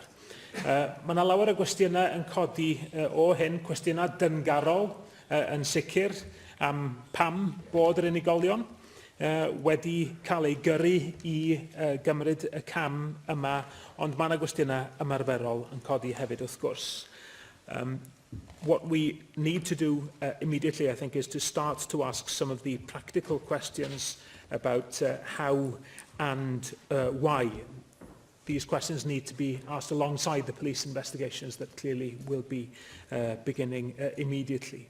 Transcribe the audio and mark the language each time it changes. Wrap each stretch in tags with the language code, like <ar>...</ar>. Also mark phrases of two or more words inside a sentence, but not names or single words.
<cy>Mae yna lawer o gwestiynau yn codi o hyn, cwestiynau dyngarol yn sicr am pam bod yr unigolion wedi cael ei gyrru I gymryd y cam yma, ond mae yna gwestiynau ymarferol yn codi hefyd wrth gwrs.</cy> <en>What we need to do immediately, I think, is to start to ask some of the practical questions about how and why. These questions need to be asked alongside the police investigations that clearly will be beginning immediately.</en>